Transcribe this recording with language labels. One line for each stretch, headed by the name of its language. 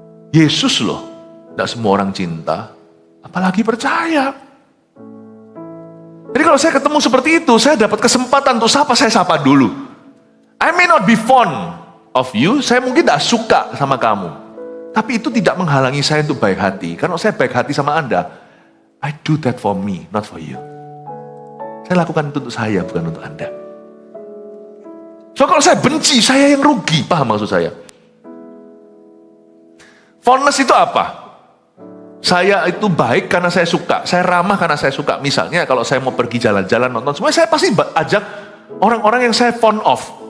Indonesian: Yesus loh, tidak semua orang cinta, apalagi percaya. Jadi kalau saya ketemu seperti itu, saya dapat kesempatan untuk sapa, saya sapa dulu.
English: I may not be fond of you,
Indonesian: saya mungkin tidak suka sama kamu. Tapi itu tidak menghalangi saya untuk baik hati. Karena saya baik hati sama Anda,
English: I do that for me, not for you.
Indonesian: Saya lakukan itu untuk saya, bukan untuk Anda. So kalau saya benci, saya yang rugi. Paham maksud saya? Fondness itu apa? Saya itu baik karena saya suka. Saya ramah karena saya suka. Misalnya kalau saya mau pergi jalan-jalan, nonton, semuanya saya pasti ajak orang-orang yang saya
English: fond of.